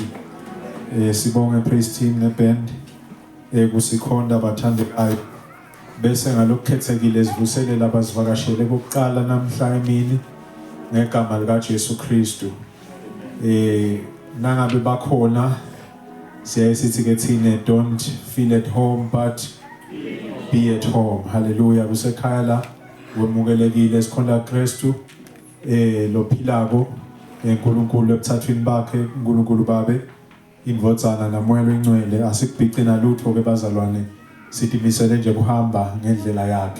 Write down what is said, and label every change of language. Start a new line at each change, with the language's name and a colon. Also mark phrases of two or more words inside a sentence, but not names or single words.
Swati: Sibonge praise team neband kusikhonda bathandekayo. Bese ngalokukhethekile sivuselela abazivakashele bokuqala namhla emini ngegama lika Jesu Kristu. Nangabe bakhona siyayithi ke thina
English: don't feel at home but be at home.
Swati: Hallelujah. Kusekhaya la wemukelekile sikhonda Kristu lophilako eNkulunkulu ebuthathweni bakhe uNkulunkulu babe indvodzana namoya oyingcwele asikubhici nalutho ke bazalwane sithi misele nje kuhamba ngendlela yakhe.